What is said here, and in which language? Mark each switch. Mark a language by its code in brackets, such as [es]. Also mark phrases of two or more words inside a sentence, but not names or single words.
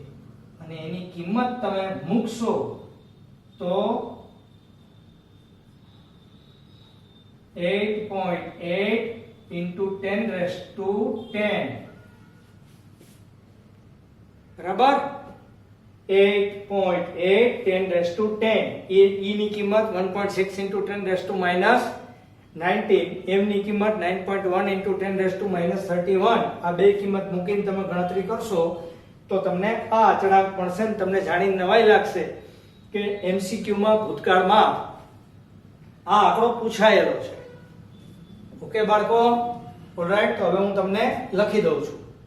[gu] અને એની કિંમત તમે મૂકશો तो [en] 8.8 into 10 raised to 10 [gu] बराबर [en] 8.8 10 raised to 10 [gu] e ની કિંમત [en] 1.6 into 10 raised to minus 19 [gu] m ની કિંમત [en] 9.1 into 10 raised to minus 31 [gu] આ બે કિંમત મૂકીને તમે ગણતરી કરશો તો તમને આ અચળાંક મળશે ને તમને જાણીને નવાઈ લાગશે કે MCQ માં ભૂતકાળમાં આ આંકડો પૂછાયેલો છે ઓકે બાળકો ઓલરાઈટ તો હવે હું તમને લખી દઉં છું